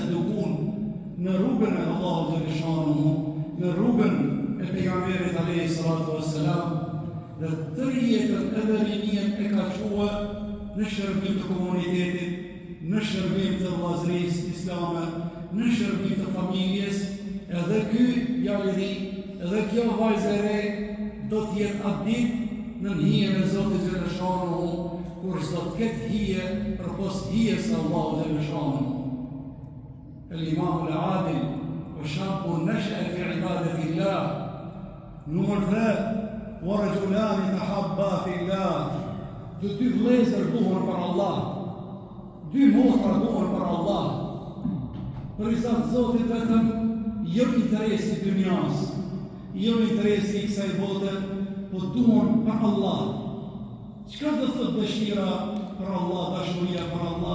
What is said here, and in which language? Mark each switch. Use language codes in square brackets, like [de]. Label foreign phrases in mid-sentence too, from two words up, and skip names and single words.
[sq] edukuar në rrugën e Allahut [ar] جل شأنه, [sq] në rrugën e pejgamberit [ar] عليه الصلاة والسلام, [sq] dhe tërë jetën edhe rinien e ka quar në shërbim të komunitetit, në shërbim të vllazërisë islame, në shërbim të familjes, edhe ky djalë i ri, edhe kjo vajzë e re do të jetë atë ditë në hijen e Zotit [ar] جل شأنه, [sq] kur s'do të ketë hije përpos hijes së Allahut [ar] جل شأنه. الإمام العادل وشاب نشأ في عبادة الله. Numër 3, ورجلان تحابا في الله. [sq] Dy vëllezër duhen për Allah. 2 motra duhen për Allah. Për i zatë Zotit vetëm, jo interesi i dynjas, jo interesi i kësaj bote, po duhen për Allah. Çka do thotë dëshira për Allah, dashuria për Allah?